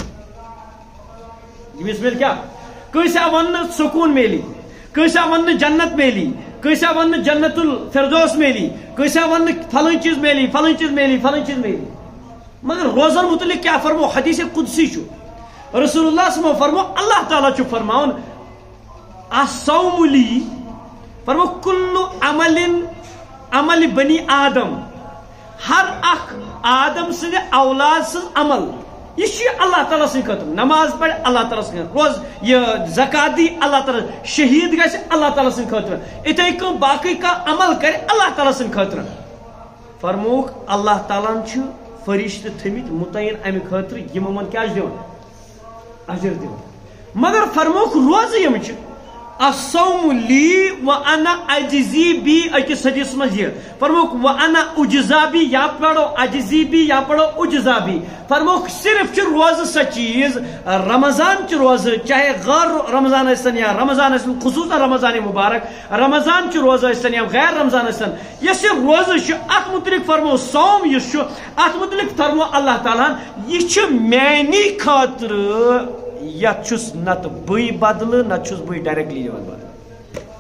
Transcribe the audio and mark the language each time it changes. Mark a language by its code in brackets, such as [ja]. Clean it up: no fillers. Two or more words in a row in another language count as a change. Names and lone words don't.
[ks] یٔمِس میلہِ کیٛاہ کٲنٛسہِ آو وننہٕ سکوٗن میلی کٲنٛسہِ آو وننہٕ جنت میلی کٲنٛسہِ آو وننہٕ جنت الفردوس میلی کٲنٛسہِ آو وننہٕ فلٲنۍ چیٖز میلی فلٲنۍ چیٖز میلی فلٲنۍ چیٖز میلی مگر روزن متعلق کیٛاہ فرمو حدیث قدسی چھُ رسول اللہ صلی فرمو اللہ تعالیٰ چھُ فرماوان [ar] الصوم لی [ks] فرمو [ar] کل عمل بنی آدم [ks] ہر اخ آدم سٕنٛدِ اولاد سٕنٛز عمل یہ اللہ تعالیٰ سٕنٛدِ خٲطرٕ نماز پڑھ اللہ تعالیٰ سٕنٛدِ روز یہ زکات دی اللہ تعالیٰ شہید گژھِ اللہ تعالیٰ سٕنٛدِ خٲطرٕ اِتھے کٔنۍ باقٕے کانٛہہ عمل کرِ اللہ تعالیٰ سٕنٛدِ خٲطرٕ فرمووُکھ اللہ تعالیٰ ہن چھِ فرشتہٕ تھٲمٕتۍ مُتعین امہِ خٲطرٕ یِم یِمن کیٛاہ چھِ دِوان اجر دِوان مگر فرمووُکھ روزٕ یِم چھِ [ar] الصوم لی وانا اجزی بی [ks] أکِس حدیث منٛز یہِ فرمووُکھ [ar] وانا اجزا بی [ks] یا پڑھو اجزی بی یا پڑھو [ar] اجزا بی [ks] فرمووُکھ صرف چھِ روزٕ سۄ چیٖز رمضان چہِ روزٕ چاہے غٲر رمضان ٲسۍتن یا رمضان ٲسۍتن خصوٗصاً رمضان مبارک رمضان چہِ روزٕ ٲسۍتن یا غیر رمضان ٲسۍتن یۄس یہِ روزٕ چھِ اتھ متعلق فرمو صوم یُس چھُ اتھ متعلق فرمو اللہ تعالیٰ ہن یہِ چھُ میانہِ خٲطرٕ یتھ چھُس نتہٕ بٕے بدلہٕ نتہٕ چھُس بٕے ڈایریکٹلی دِوان بدلہٕ